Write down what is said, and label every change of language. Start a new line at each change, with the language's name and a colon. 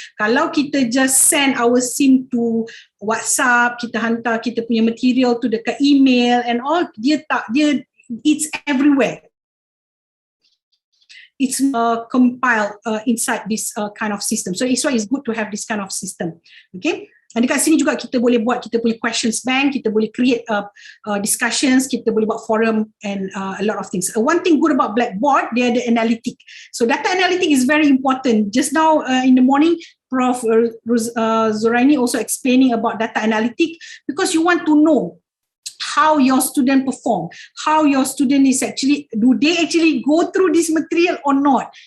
Malay: Kalau kita
English: just send our SIM to WhatsApp,
Malay: kita hantar kita punya
English: material to
Malay: dekat
English: email and all, it's everywhere. It's compiled inside this kind of system. So it's why it's good to have this kind of system. Okay.
Malay: Dan dekat sini juga kita boleh buat, kita boleh questions bank, kita boleh create discussions, kita boleh buat forum
English: and a lot of things. One thing good about Blackboard,
Malay: dia ada
English: analytic. So data analytic is very important. Just now in the morning, Prof. Zoraini also explaining about data analytic, because you want to know how your student perform, how your student is actually, do they actually go through this material or not?